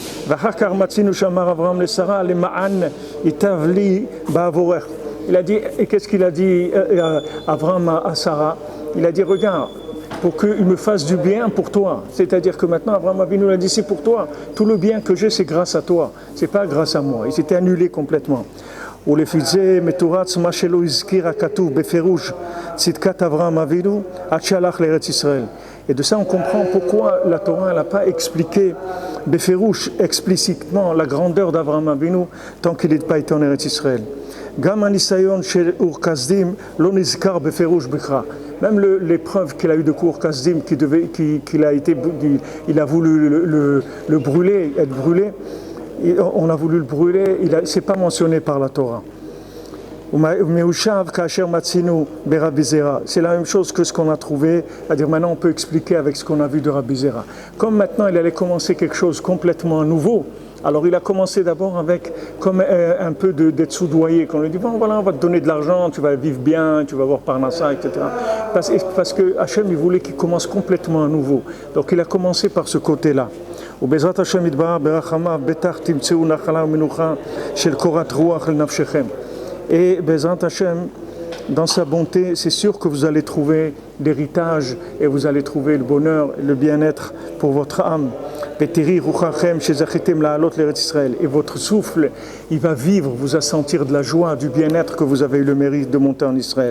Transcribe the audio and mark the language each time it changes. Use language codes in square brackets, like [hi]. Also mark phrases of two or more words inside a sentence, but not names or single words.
[fr] Il a dit, et qu'est-ce qu'il a dit Avraham à Sarah? Il a dit, regarde, pour qu'il me fasse du bien pour toi. C'est-à-dire que maintenant, Avraham Avinu a dit, c'est pour toi. Tout le bien que j'ai, c'est grâce à toi. Ce n'est pas grâce à moi. Il s'était annulé complètement. [he] ולפי זה מתורץ מה שלא הזכיר הכתוב בפירוש צדקת אברהם אבינו עד שהלך לארץ ישראל. [fr] Et de ça on comprend pourquoi la Torah n'a pas expliqué בפירוש, explicitement la grandeur d'Avraham Avinu tant qu'il n'est pas été en Eretz Israël. [he] גם הניסיון של אור כסדים לא נזכר בפירוש בכלל. [fr] Même l'épreuve qu'il a eu de Ur Kasdim, il a voulu le brûler, être brûlé, on a voulu le brûler, c'est pas mentionné par la Torah. C'est la même chose que ce qu'on a trouvé, c'est-à-dire maintenant on peut expliquer avec ce qu'on a vu de Rabbi Zera. Comme maintenant il allait commencer quelque chose complètement nouveau, Alors il a commencé d'abord avec comme un peu d'être soudoyé, qu'on lui dit bon voilà on va te donner de l'argent, tu vas vivre bien, tu vas voir Parnassa, etc. Parce que Hachem il voulait qu'il commence complètement à nouveau. Donc il a commencé par ce côté-là. [he] ובעזרת השם יתברך ברחמיו בטח תמצאו נחלה ומנוחה של קורת רוח לנפשכם. Et בעזרת השם, [fr] dans sa bonté, c'est sûr que vous allez trouver l'héritage et vous allez trouver le bonheur et le bien-être pour votre âme. Et votre souffle, il va vivre, vous à sentir de la joie, du bien-être que vous avez eu le mérite de monter en Israël.